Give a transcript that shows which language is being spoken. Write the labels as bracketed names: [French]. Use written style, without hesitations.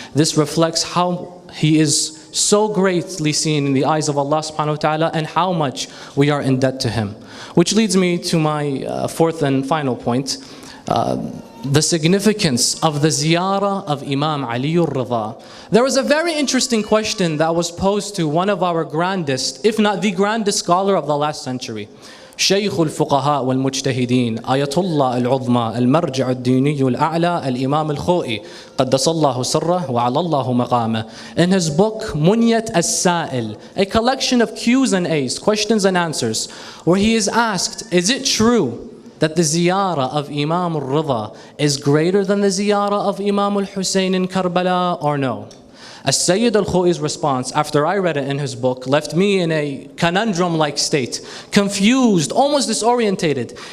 [English] This reflects how he is so greatly seen in the eyes of Allah [Arabic] subhanahu wa ta'ala [English] and how much we are in debt to him. Which leads me to my fourth and final point, the significance of the ziyarah of Imam Ali al-Rida. There was a very interesting question that was posed to one of our grandest, if not the grandest scholar of the last century. [Arabic] شيخ الفقهاء والمجتهدين آية الله العظمى المرجع الديني الأعلى الإمام الخوئي قدس الله سره وعلى الله مقامه. [English] In his book Munyat as-Sa'il, a collection of Q's and A's, questions and answers, where he is asked, is it true that the ziyarah of Imam al-Rida is greater than the ziyarah of Imam al-Hussein in Karbala, or no? As-Sayyid al-Khoui's response, after I read it in his book, left me in a conundrum-like state, confused, almost disorientated.